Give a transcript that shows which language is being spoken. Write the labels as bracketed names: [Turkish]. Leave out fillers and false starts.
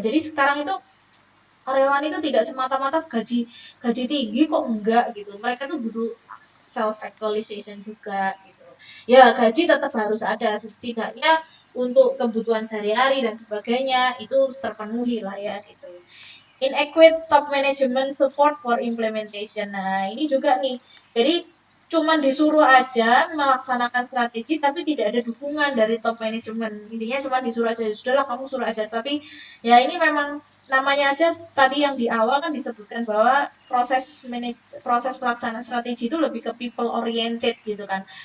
[Indonesian] Jadi sekarang itu karyawan itu tidak semata-mata gaji gaji tinggi kok enggak gitu. Mereka tuh butuh self actualization juga gitu. Ya gaji tetap harus ada setidaknya untuk kebutuhan sehari-hari dan sebagainya itu terpenuhi lah ya gitu. [English] Inadequate top management support for implementation. [Indonesian] Nah ini juga nih. Jadi cuma disuruh aja melaksanakan strategi tapi tidak ada dukungan dari top management. Intinya cuma disuruh aja, sudahlah kamu suruh aja. Tapi ya ini memang namanya aja tadi yang di awal kan disebutkan bahwa proses pelaksanaan strategi itu lebih ke people oriented gitu kan.